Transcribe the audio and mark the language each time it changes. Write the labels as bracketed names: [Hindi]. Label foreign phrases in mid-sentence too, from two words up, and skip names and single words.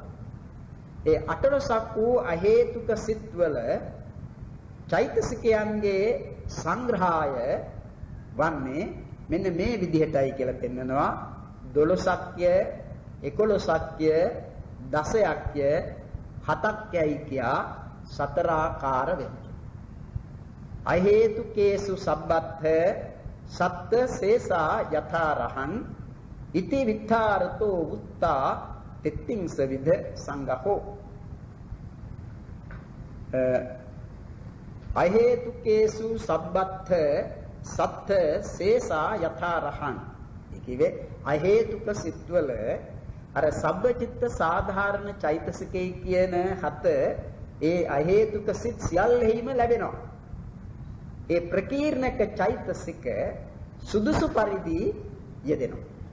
[Sinhala] ඒ 18ක් වූ අහේතුක සිත්වල චෛතසිකයන්ගේ සංග්‍රහය වන්නේ මෙන්න මේ විදිහටයි කියලා පෙන්නනවා. 12ක්ය 11ක්ය 10ක්ය 7ක්යයි කියා 4 ආකාර වෙන්නේ. [Pali] අහේතුකේසු සබ්බත්ථ සත්ත සේසා යථාරහං ඉති විත්තාරතෝ උත්තා තිත්තිංස විද සංගහෝ. අහේතුකේසු සබ්බත්ථ සත්ත සේසා යථාරහං. [Sinhala] ඒ කියේ අහේතුක සිත්වල අර සබ්බචිත්ත සාධාරණ චෛතසිකේ කියන 7 ඒ අහේතුක සිත් සියල්ලෙහිම ලැබෙනවා. ඒ ප්‍රකීර්ණක චෛතසික සුදුසු පරිදි යෙදෙනවා.